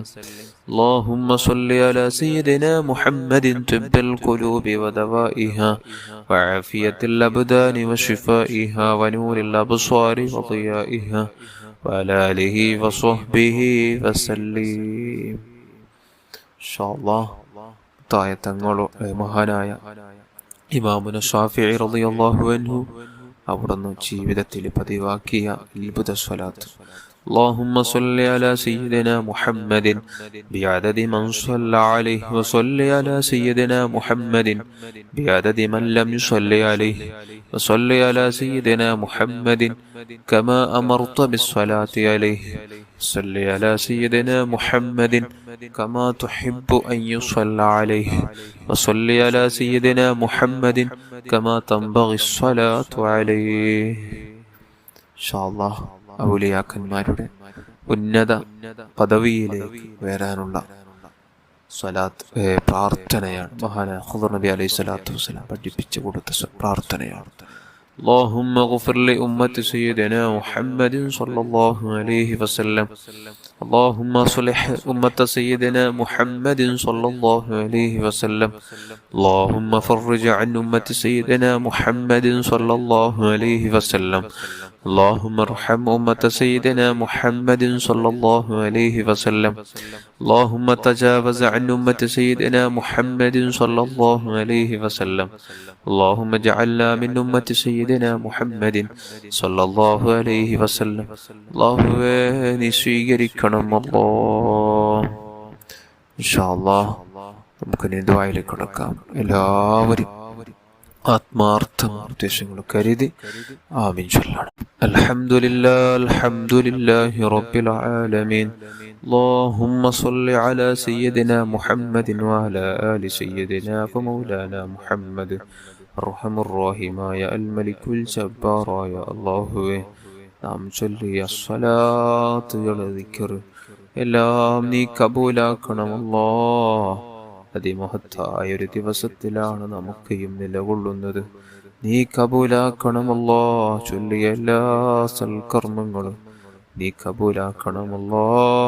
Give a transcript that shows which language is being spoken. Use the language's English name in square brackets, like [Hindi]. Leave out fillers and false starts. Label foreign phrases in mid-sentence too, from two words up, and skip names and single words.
[Arabic] اللهم صل على سيدنا محمد طب القلوب ودوائها وعافية الأبدان وشفائها ونور الأبصار وضيائها وعلى آله وصحبه وسلم. إن شاء الله [Malayalam] തായത്തങ്ങളോ മഹാനായ ഇമാമുന ഷാഫിഈ [Arabic] رضي الله عنه [Malayalam] അവിടുന്ന് ജീവിതത്തിൽ പതിവാക്കിയ അത്ഭുത സ്വലാത്ത്. [Arabic] اللهم صل على سيدنا محمد بعدد من صلى عليه وصل على سيدنا محمد بعدد من لم يصلي عليه وصل على سيدنا محمد كما أمرت بالصلاة عليه صل على سيدنا محمد كما تحب أن يصلى عليه وصل على سيدنا محمد كما تنبغي الصلاة عليه. إن شاء الله [Malayalam] ഔലിയാക്കന്മാരുടെ ഉന്നത പദവിയിലേക്ക് വരാനുള്ള സ്വലാത്ത് പ്രാർത്ഥനയാണ്. മഹാനായ ഖുദർ നബി [Arabic] عليه الصلاة والسلام [Malayalam] പഠിപ്പിച്ചു കൊടുത്ത പ്രാർത്ഥനയാണ്. [Arabic] اللهم اغفر لأمة سيدنا محمد صلى الله عليه وسلم. اللهم صلح أمة سيدنا محمد صلى الله عليه وسلم. اللهم فرج عن أمة سيدنا محمد صلى الله عليه وسلم. اللهم ارحم أمة سيدنا محمد صلى الله عليه وسلم. اللهم تجاوز عن أمة سيدنا محمد صلى الله عليه وسلم. اللهم اجعلنا من أمة سيدنا محمد صلى الله عليه وسلم. [Malayalam] اللهم നീ സ്വീകരിക്കണം അല്ലാഹ്. [Arabic] إن شاء الله [Malayalam] നമുക്ക് ദുആയിലേക്ക് കടക്കാം. എല്ലാവരും ആത്മാർത്ഥ നിർദ്ദേശങ്ങൾ കരുതി ആമീൻ ചൊല്ലണം. [Arabic] الحمد لله رب العالمين. اللهم صل على سيدنا محمد وعلى آل سيدنا ومولانا محمد أرحم الراحمين الملك الجبار يا الله. [Malayalam] നാം ചൊല്ലിയ സ്വലാത്തുകൾ ദിക്ർ എല്ലാം നീ കബൂലാക്കണം അല്ലാഹ്. അതിമഹത്തായ ഒരു ദിവസത്തിലാണ് നമുക്കെയും നിലകൊള്ളുന്നത്. നീ കബൂലാക്കണം അല്ലാഹ്. ചൊല്ലിയ എല്ലാ സൽക്കർമ്മങ്ങളും നീ കബൂലാക്കണം അല്ലാഹ്.